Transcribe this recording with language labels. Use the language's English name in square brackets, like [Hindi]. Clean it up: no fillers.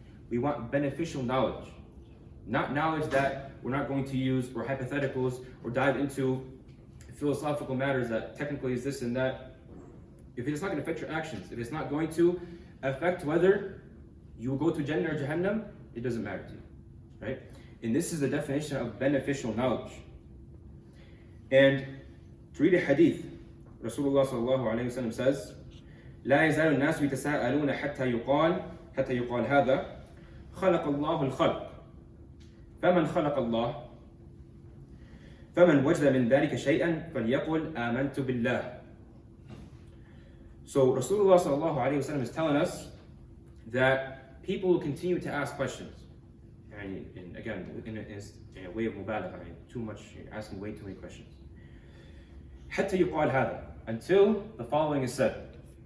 [English] We want beneficial knowledge, not knowledge that we're not going to use, or hypotheticals, or dive into philosophical matters that technically is this and that. If it's not going to affect your actions, if it's not going to affect whether you will go to Jannah or Jahannam, it doesn't matter to you, right? And this is the definition of beneficial knowledge. And to read a hadith, Rasulullah sallallahu alayhi wa sallam says, [Arabic] لا يزال الناس يتساءلون حتى يقال هذا خلق الله الخلق فمن خلق الله فمن وجد من ذلك شيئا فليقل آمنت بالله. [English] So Rasulullah sallallahu alayhi wa sallam is telling us that people will continue to ask questions. And again, in a way of mubalagh, too much, asking way too many questions. [Arabic] حتى يقال هذا, [English] until the following is said.